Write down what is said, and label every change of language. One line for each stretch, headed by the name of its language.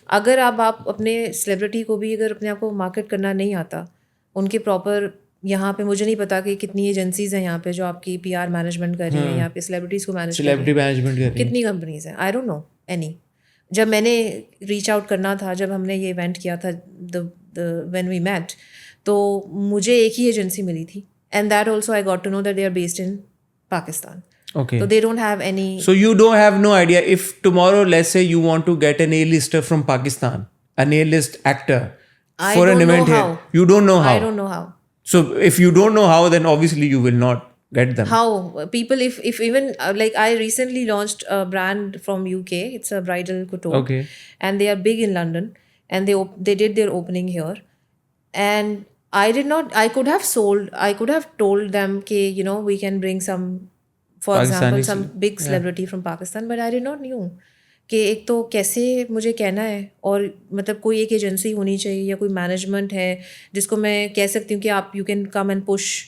Hindi: अगर आप अपने सेलिब्रिटी को भी अगर अपने आप को मार्केट करना नहीं आता, उनके प्रॉपर यहाँ पे मुझे नहीं पता कि कितनी एजेंसीज हैं यहाँ पे जो आपकी PR मैनेजमेंट कर रही हैं, यहाँ पे सेलिब्रिटीज़ को मैनेज कर रही हैं, कितनी कंपनीज हैं,
English: I don't know any.
Hindi: जब मैंने रीच आउट करना था, जब हमने ये इवेंट किया था
English: when we met,
Hindi: तो मुझे एक ही एजेंसी मिली थी
English: And that also I got to know that they are based in Pakistan. Okay. So they don't have any. So you don't have no idea if tomorrow, let's say you want to get an A-lister from Pakistan, an A-list actor for an event here. You don't know how. I don't know how. So if you don't know how, then obviously you will not get them. How people, if even like I recently launched a brand from UK. It's a bridal couture. Okay. And they are big in London, and they did their opening here, and I did not. I could have told them कि you know we can bring some, for example, some big celebrity from Pakistan, but I did not knew
Hindi: कि एक तो कैसे मुझे कहना है, और मतलब कोई एक एजेंसी होनी चाहिए या कोई मैनेजमेंट है जिसको मैं कह सकती हूँ कि आप
English: You can come and push.